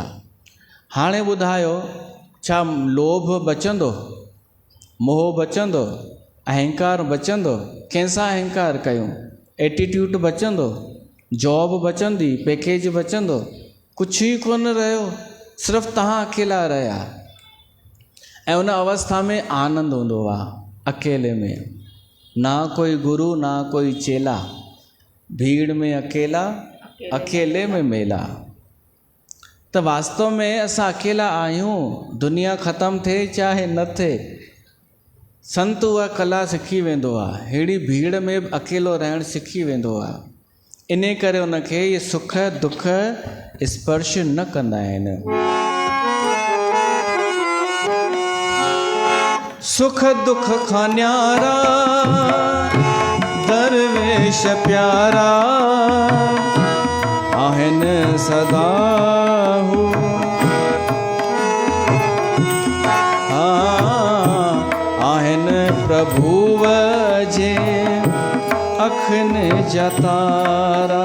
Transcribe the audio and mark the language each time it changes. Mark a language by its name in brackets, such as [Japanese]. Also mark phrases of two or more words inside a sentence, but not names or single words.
[Sindhi] हाणे ॿुधायो छा लोभ बचंदो, मोह बचंदो, अहंकार बचंदो? कंहिंसां अहंकार कयूं? एटीट्यूड बचंदो, जॉब बचंदी, पैकेज बचंदो? कुझु ई कोन रहियो, सिर्फ़ु तव्हां अकेला रहिया। ऐं उन अवस्था में आनंद हूंदो आहे अकेले में, [Hindi] ना कोई गुरु ना कोई चेला, भीड़ में अकेला अकेले में मेला। [Sindhi] त वास्तव में असां अकेला आहियूं, दुनिया ख़तम थिए चाहे न थिए, संत उहा कला सिखी वेंदो आहे, अहिड़ी भीड़ में अकेलो रहणु सिखी वेंदो आहे। इन करे उनखे इहे सुख दुख स्पर्श न कंदा आहिनि। सुख दुख खां न्यारा दरवेश प्यारा आहिनि सदा हू, आहिनि प्रभुव जे अखियुनि जा तारा।